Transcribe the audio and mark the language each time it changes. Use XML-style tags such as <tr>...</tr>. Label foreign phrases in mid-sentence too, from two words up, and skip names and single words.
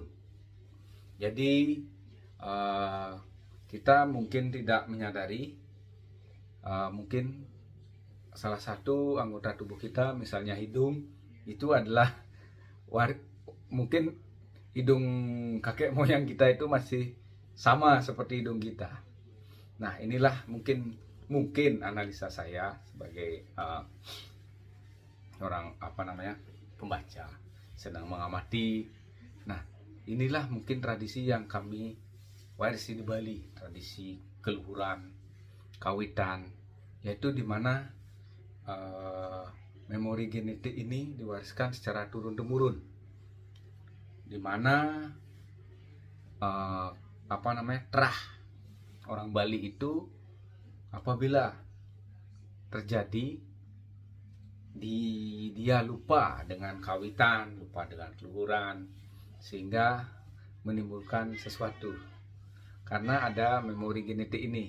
<id>Jadi kita mungkin tidak menyadari, mungkin salah satu anggota tubuh kita, misalnya hidung, itu adalah mungkin hidung kakek moyang kita itu masih sama seperti hidung kita. Nah, inilah mungkin analisa saya sebagai orang pembaca, senang mengamati. Nah, inilah mungkin tradisi yang kami warisi di Bali, tradisi keluhuran, kawitan, yaitu dimana memori genetik ini diwariskan secara turun-temurun, dimana terah orang Bali itu apabila terjadi dia lupa dengan kawitan, lupa dengan keluhuran, sehingga menimbulkan sesuatu karena ada memori genetik ini.</id>